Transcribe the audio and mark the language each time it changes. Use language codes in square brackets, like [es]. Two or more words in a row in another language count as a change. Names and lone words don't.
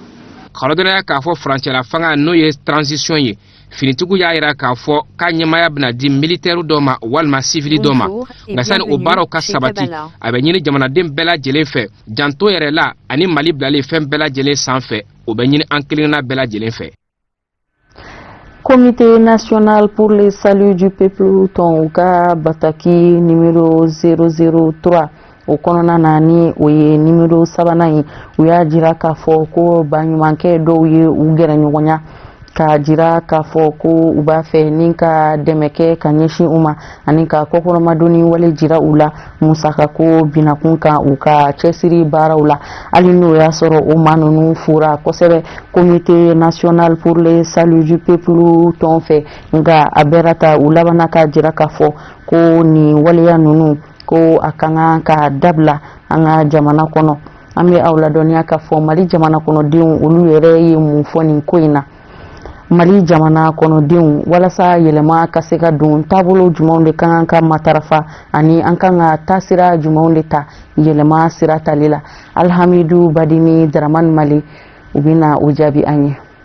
[bm] Kɔrɔdɔrɔya k'a fɔ furancɛla fanga n'o ye transition ye finitigiw y'a yira k'a fɔ k'a ɲɛmaya bɛna di militaire dɔ ma walima civil dɔ ma nka sani o baaraw ka sabati a bɛ ɲini jamanaden bɛɛ lajɛlen fɛ janto yɛrɛ la ani Mali bilalen fɛn bɛɛ lajɛlen sanfɛ o bɛ ɲini an kelenna bɛɛ lajɛlen fɛ. Comité national pour le salut du peuple Tonga Bataki numéro 003 o kɔnɔna na ni o ye numéro 3 ye u y'a jira k'a fɔ ko baɲumankɛ dɔw ye u gɛrɛ ɲɔgɔnya k'a jira k'a fɔ ko u b'a fɛ ni ka dɛmɛ kɛ ka ɲɛsin u ma ani ka kɔkɔrɔmadonni wale jira u la musakako binakun kan u ka cɛsiri baaraw la hali n'o y'a sɔrɔ o maa ninnu fura kosɛbɛ comité national pour le salut du peuple tɔn fɛ nka a bɛɛ ta u labanna k'a jira k'a fɔ ko nin waleya ninnu ko a kan ka dabila an ka jamana kɔnɔ an bɛ aw ladɔnniya k'a fɔ Mali jamana kɔnɔdenw olu yɛrɛ ye mun fɔ nin ko in na Mali jamana kɔnɔdenw walasa yɛlɛma ka se ka don taabolo jumɛnw de kan ka matarafa ani an kan ka taasira jumɛnw de ta yɛlɛma sira tali la Alhamidu Badini Dramani Mali u bɛna o jaabi an ye.